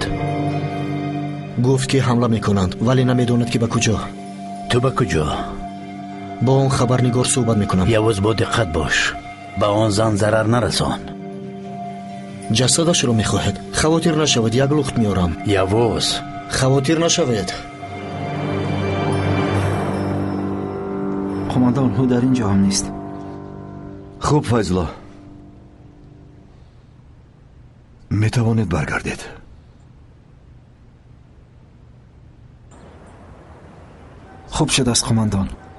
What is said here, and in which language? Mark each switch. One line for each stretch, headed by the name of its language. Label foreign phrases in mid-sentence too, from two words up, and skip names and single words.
Tajik: гуфт ки ҳамла мекунанд, вале намедонад ки ба куҷо. ту ба куҷо? бо он хабарнигор суҳбат мекунам. явоз бо диққат бош, ба он зан зарар нарасон. ҷасадашро мехоҳед? хавотир нашавед, як лухт меорам. явоз хавотир нашавед.
Persian: قماندان او در اینجا هم نیست. خوب فیضلا، میتوانید برگردید. خوب شد است قماندان.